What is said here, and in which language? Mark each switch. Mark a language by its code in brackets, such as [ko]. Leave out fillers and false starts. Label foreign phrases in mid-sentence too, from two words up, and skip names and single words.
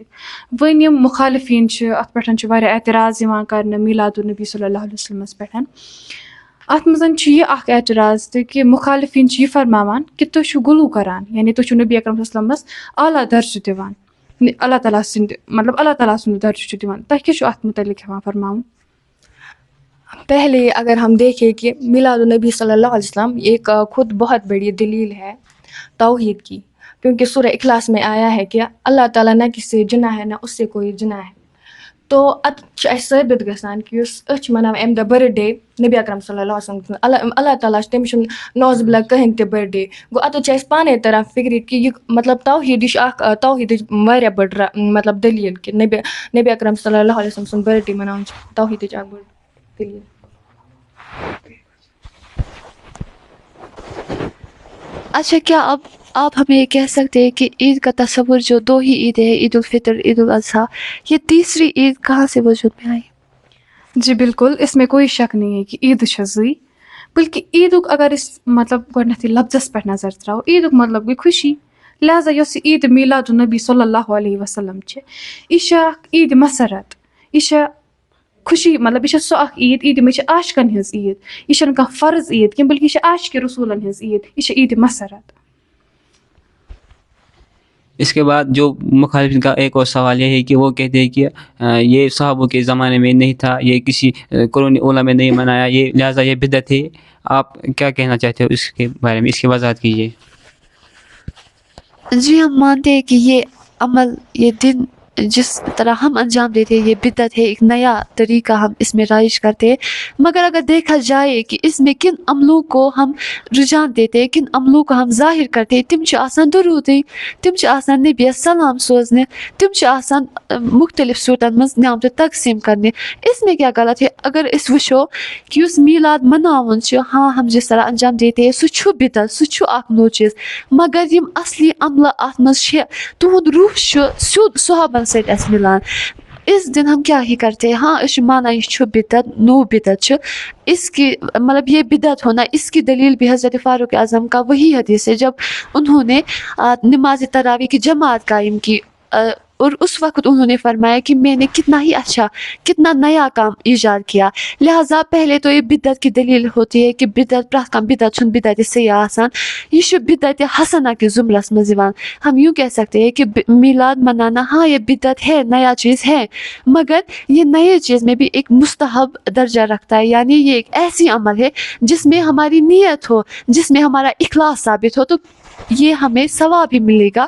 [ks] وۄنۍ یِم مُخالِفیٖن چھِ اَتھ پٮ۪ٹھ چھُ واریاہ اعتراض یِوان کرنہٕ میلاد النبی صلی اللہ علیہ وسلمس پٮ۪ٹھ. اَتھ منٛز چھُ یہِ اکھ اعتراض تہِ کہِ مُخالِفیٖن چھِ یہِ فرماوان کہِ تُہۍ چھِو غلوٗ کران، یعنی تُہۍ چھِو نبی اکرم صلی اللہ علیہ وسلمس اعلیٰ درجہٕ دِوان، اللہ تعالیٰ سٕنٛدِ مطلب اللہ تعالیٰ سُنٛد درجہٕ چھُ دِوان. تۄہہِ کیٛاہ چھُ اَتھ متعلق ہٮ۪وان فرماوُن؟ [ur] پہلے اگر ہم دیکھیں کہ میلاد النبی صلی اللہ علیہ وسلم ایک خود بہت بڑی دلیل ہے توحید کی، کیونکہ سورہ اخلاص میں آیا ہے کہ اللہ تعالیٰ نہ کسی سے جنا ہے نہ اس سے کوئی جنا ہے. [ks] تو اتھ چھُ اَسہِ ثٲبت گژھان کہ یُس أسۍ چھِ مناوان اَمہِ دۄہ برتھ ڈے نبی اکرم صلی اللہ علیہ وسلم، اللہ تعالیٰ چھُ تٔمِس چھُنہٕ نوز باللہ کٕہٕنۍ تہِ برتھ ڈے. گوٚو اَتٮ۪تھ چھِ اَسہِ پانے تران فِکرِ کہ یہِ مطلب توحید یہِ چھُ اکھ توحیدٕچ واریاہ بٔڑ مطلب دلیٖل کہ نبی اکرم صلی اللہ علیہ وسلم سُنٛد برتھ ڈے مناوُن چھُ توحیدٕچ اکھ بٔڑ دلیٖل. [ur] اچھا، کیا اب آپ ہمیں یہ کہہ سکتے ہیں کہ عید کا تصور جو دو ہی عید ہے، عید الفطر، عید الاضحیٰ، یہ تیسری عید کہاں سے وجود میں آئی؟ جی بالکل، اس میں کوئی شک نہیں ہے کہ [ks] عید چھِ زٕے، بلکہ عیدُک اگر أسۍ مطلب گۄڈٕنٮ۪تھٕے لفظس پٮ۪ٹھ نظر ترٛاوو، عیدُک مطلب گٔے خوشی. لہٰذا یۄس یہِ عید میلاد النبی صلی اللہ علیہ وسلم چھِ، یہِ چھِ اکھ عید مسرت، یہِ چھِ خوشی، مطلب یہِ چھِ سۄ اکھ عید، عیٖدِ منٛز چھِ عاشقن ہٕنٛز عید. یہِ چھَنہٕ کانٛہہ فرض عید کینٛہہ بلکہ یہِ چھِ عاشقِ رسوٗلن ہٕنٛز عید، یہِ چھِ عید مسرت. [ur] اس کے بعد جو مخالفین کا ایک اور سوال یہ ہے کہ وہ کہتے ہیں کہ یہ صحابوں کے زمانے میں نہیں تھا، یہ کسی قرون اولیٰ میں نہیں منایا، یہ لہٰذا یہ بدعت ہے. آپ کیا کہنا چاہتے ہو اس کے بارے میں؟ اس کی وضاحت کیجیے. جی، ہم مانتے ہیں کہ یہ عمل، یہ دن جس طرح ہم انجام دیتے ہیں یہ بدعت ہے، ایک نیا طریقہ ہم اس میں رائج کرتے ہیں. مگر اگر دیکھا جائے کہ اس میں کن عملوں کو ہم رجحان دیتے ہیں، کن عملوں کو ہم ظاہر کرتے ہیں، [ks] تم چھِ آسان درود دِنۍ، تم چھِ آسان نبیَس سلام سوزنہِ، تم چھِ آسان مختلف صوٗرتن منٛز نعمتہٕ تقسیٖم کرنہِ. [ur] اس میں کیا غلط ہے؟ [ks] اگر أسۍ وٕچھو کہ یُس میلاد مناوُن چھُ، [ur] ہاں ہم جس طرح انجام دیتے ہیں [ks] سُہ چھُ بدعت، سُہ چھُ اکھ نوٚو چیٖز. مگر یِم اصلی عملہٕ اتھ منٛز چھِ، تُہُنٛد روح چھُ سیوٚد صحابن سۭتۍ اَسہِ مِلان. [ur] اس دن ہم کیا ہی کرتے ہیں، [ks] ہاں أسۍ چھِ مانان یہِ چھُ بدعت، نوٚو بدعت چھُ. [ur] اس کی مطلب یہ بدعت ہونا، اس کی دلیل بھی حضرت فاروق اعظم کا وہی حدیث ہے جب انہوں نے نماز تراویح کی جماعت قائم کی، اور اس وقت انہوں نے فرمایا کہ میں نے کتنا ہی اچھا، کتنا نیا کام ایجاد کیا. لہٰذا پہلے تو یہ بدعت کی دلیل ہوتی ہے کہ بدعت [ks] پرٛٮ۪تھ کانٛہہ بدعت چھُنہٕ بدعت صحیح آسان، [ur] یہ چھُ بدعت حسنہ کے [ks] زمرس منٛز یِوان. [ur] ہم یوں کہہ سکتے ہیں کہ میلاد منانا ہاں یہ بدعت ہے، نیا چیز ہے، مگر یہ نئے چیز میں بھی ایک مستحب درجہ رکھتا ہے. یعنی یہ ایک ایسی عمل ہے جس میں ہماری نیت ہو، جس میں ہمارا اخلاص ثابت ہو، تو یہ ہمیں ثواب ہی ملے گا.